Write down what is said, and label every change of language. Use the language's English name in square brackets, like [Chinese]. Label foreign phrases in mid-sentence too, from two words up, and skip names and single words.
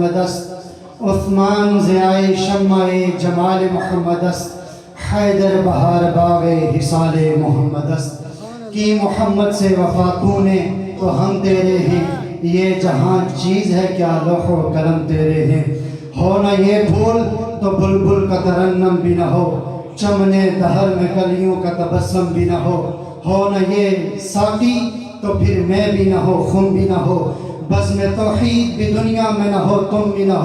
[Persian] محمد است، عثمان ضیاء شمع جمال محمد است، حیدر بہار باغ حصال محمد است۔ [Urdu] کی محمد سے وفا کونے تو ہم تیرے ہیں، یہ جہاں چیز ہے کیا لوح و قلم تیرے ہیں۔ ہو نہ یہ پھول تو بلبل کا ترنم بھی نہ ہو، چمنے دہر میں کلیوں کا تبسم بھی نہ ہو نہ یہ ساقی تو پھر میں بھی نہ ہو، خم بھی نہ ہو، بزم توحید بھی دنیا میں نہ ہو، تم بھی نہ ہو۔